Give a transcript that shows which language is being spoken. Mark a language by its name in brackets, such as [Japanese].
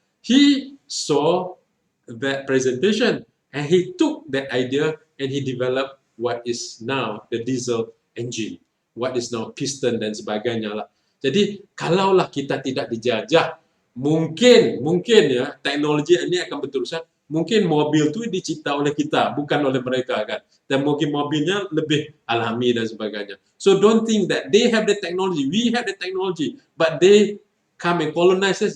[English] He saw that presentation and he took that idea and he developed what is now the diesel engine, what is now piston [Malay] dan sebagainya lah. Jadi kalaulah kita tidak dijajah, mungkin ya teknologi ini akan berterusan. Mungkin mobil itu dicipta oleh kita, bukan oleh mereka kan. Dan mungkin mobilnya lebih alami dan sebagainya. [English] So don't think that they have the technology, we have the technology, but they come and colonize us.